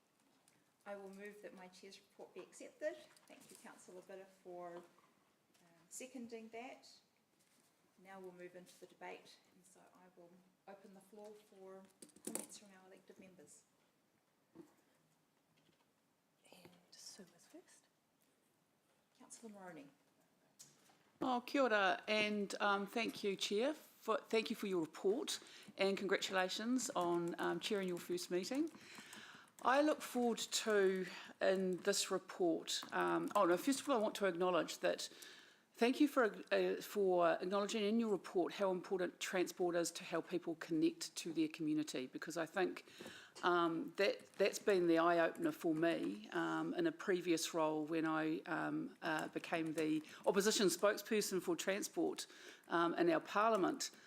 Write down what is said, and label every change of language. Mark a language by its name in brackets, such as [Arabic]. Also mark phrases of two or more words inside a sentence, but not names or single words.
[English] I will move that my Chair's report be accepted. Thank you, Councillor Bitter, for seconding that. Now we'll move into the debate, and so I will open the floor for comments from our elected members. And Sue is first. Councillor Moroney. [Māori] Oh, kia ora, [English] and thank you, Chair. Thank you for your report, and congratulations on chairing your first meeting. I look forward to, in this report, first of all, I want to acknowledge that. Thank you for acknowledging in your report how important transport is to how people connect to their community, because I think that's been the eye-opener for me in a previous role when I became the opposition spokesperson for transport in our parliament.